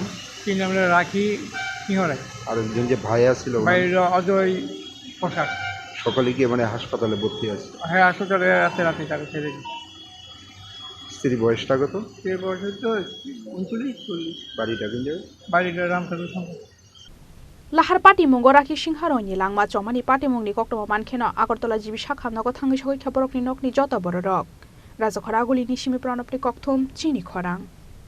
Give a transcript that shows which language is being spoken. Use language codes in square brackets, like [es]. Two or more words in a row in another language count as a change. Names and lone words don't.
[bn] স্ত্রীর নাম হলো রাখি সিংহ রায়। আর একজন যে ভাইয়া ছিল ভাই অজয় পোশাক। সকালে গিয়ে মানে হাসপাতালে ভর্তি আছে? হ্যাঁ, হাসপাতালে রাতে তাকে ছেড়ে দিই। স্ত্রীর বয়সটা কত? স্ত্রীর বয়স হচ্ছে 39-40। বাড়িটা কোন জায়গায়? বাড়িটা রামঠাকুর সঙ্গে। [trp] Lahar pati mungo Rakhi Sinha Roy ni langma chomani pati mungni koktoma mankheno Agartala jibi sak hamnogo thangi sogoi khaborokni nokni joto bororok Rajakhor Aulini simi pranopni kokthum chini khorang